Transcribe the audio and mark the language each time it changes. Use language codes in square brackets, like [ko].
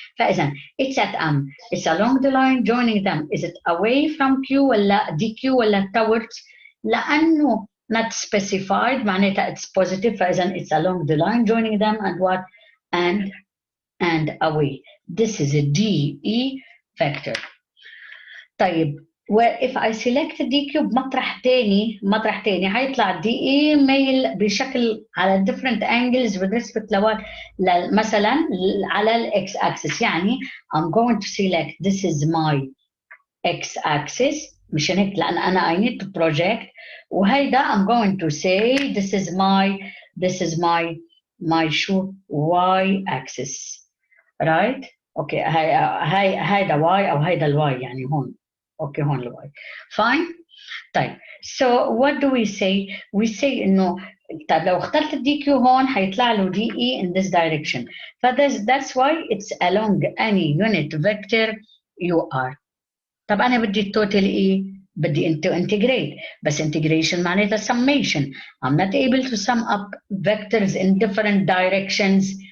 [ar] فإذا [en] it's at M, it's along the line joining them. is it away from Q [ar] ولا [en] DQ ولا towards؟ [ar] لأنه [en] not specified [ar] معناتها [en] it's positive. [ar] فإذا [en] it's along the line joining them and what, and away. this is a DE vector. [ar] طيب [en] where if I select DQ [ar] بمطرح تاني هيطلع DE ميل بشكل على [en] different angles [ar] بالنسبة مثلا على ال X axis. يعني [en] I'm going to select this is my X axis [ar] مشان هيك لأن أنا [en] I need to project. [ar] وهيدا [en] I'm going to say this is my [ar] شو [en] Y axis. right. okay. [ar] هيدا Y أو هيدا الY يعني هون. [en] okay. [ar] هون الY. [en] fine. [ar] طيب [en] so what do we say? we say [ar] إنه طيب لو اخترت الدي كيو هون حيطلع له دي اي [en] in this direction. That's why it's along any unit vector you are. [ar] طب انا بدي التوتال ايه؟ بدي انتجريت، بس integration معناتها summation. [en] I'm not able to sum up vectors in different directions.